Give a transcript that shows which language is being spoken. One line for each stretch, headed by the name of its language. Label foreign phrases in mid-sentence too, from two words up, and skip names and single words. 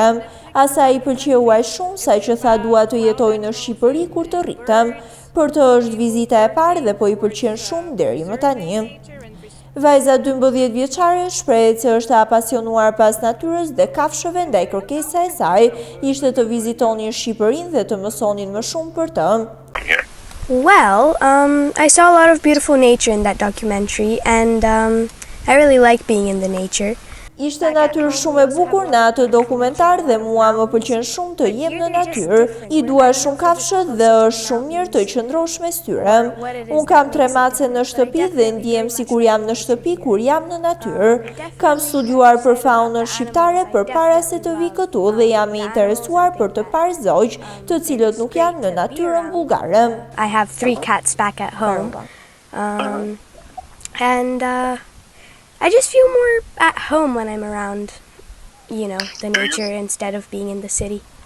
Albanian: Asaj i pëlqeu aq shumë sa që tha dua të jetoj në Shqipëri kur të rritem. Për të është vizita e parë dhe po i pëlqen shumë deri më tani. Vajza 12 vjeçare shprehet se është apasionuar pas natyrës dhe kafshëve, ndaj kërkesa e saj ishte të vizitonin Shqipërinë dhe të mësonin më shumë për të.
English: Well, I saw a lot of beautiful nature in that documentary and I really like being in the nature.
Albanian: Ishte natyrë shumë e bukur në atë dokumentar dhe mua më pëlqen shumë të jem në natyrë. I dua shumë kafshët dhe është shumë mirë të qëndrosh mes tyre. Unë kam 3 mace në shtëpi dhe ndihem sikur jam në shtëpi kur jam në natyrë. Kam studiuar për faunën shqiptare përpara se të vi këtu dhe jam i interesuar për të parë zogj, të cilët nuk janë në natyrën bullgare.
English: I have 3 cats back at home. And I just feel more at home when I'm around, the nature instead of being in the city.